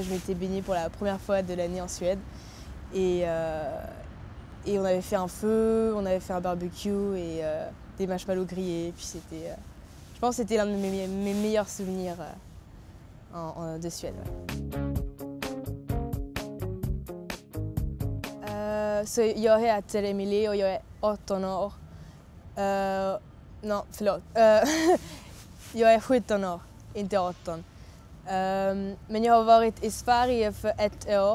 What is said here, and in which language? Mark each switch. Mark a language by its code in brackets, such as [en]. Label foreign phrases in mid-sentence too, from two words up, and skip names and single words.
[fr] Je m'étais baignée pour la première fois de l'année en Suède et on avait fait un feu, on avait fait un barbecue et des marshmallows grillés. Puis je pense que c'était l'un de mes meilleurs souvenirs de Suède. Ouais. [sv] Så jag heter Emilie och jag är 18 år. Förlåt. Jag är 17 år, inte 18. Men jag har varit i Sverige för 1 år.